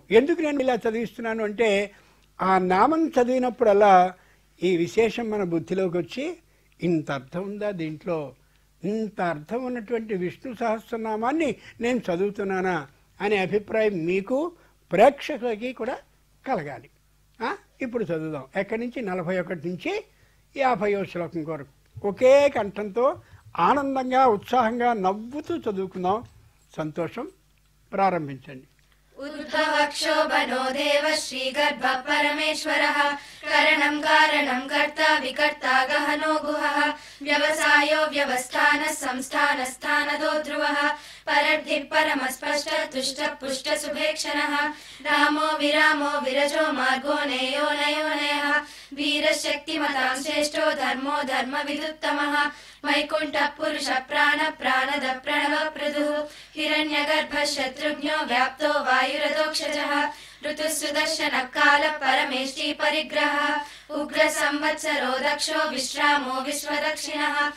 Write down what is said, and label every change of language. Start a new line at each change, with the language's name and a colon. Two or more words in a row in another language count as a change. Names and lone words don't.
Telugu: ఎందుకు నేను ఇలా చదివిస్తున్నాను అంటే, ఆ నామం చదివినప్పుడల్లా ఈ విశేషం మన బుద్ధిలోకి వచ్చి, ఇంత అర్థం ఉందా దీంట్లో, ఇంత అర్థం ఉన్నటువంటి విష్ణు సహస్రనామాన్ని నేను చదువుతున్నానా అనే అభిప్రాయం మీకు ప్రేక్షకులకి కూడా కలగాలి. ఇప్పుడు చదువుదాం. ఎక్కడి నుంచి? 41 నుంచి 50వ శ్లోకం వరకు ఒకే కంఠంతో ఆనందంగా ఉత్సాహంగా నవ్వుతూ చదువుకుందాం. సంతోషం. ప్రారంభించండి.
Sanskrit: उद्भवक्षोभनो देव श्रीगर्भः परमेश्वरः करणं कारणं कर्ता विकर्ता गहनो गुहः व्यवसायो व्यवस्थानः संस्थानस्थानदो ध्रुवः परद्धिः परमस्पष्टः तुष्टः पुष्टः सुभेक्षणः रामो विरामो विरजो मार्गो नेयो नयोनयः वीरशक्तिमतां श्रेष्ठो धर्मो धर्मविदुत्तमः वैकुण्ठः पुरुषः प्राणः प्राणद प्रणवः प्रदुः हिरण्यगर्भः शत्रुघ्नो व्याप्तो वायुरधोक्षजः ऋतुः सुदर्शनः कालः परमेष्टि परिग्रहः उग्रसंवत्सरो दक्षो विश्रामो विश्वदक्षिणः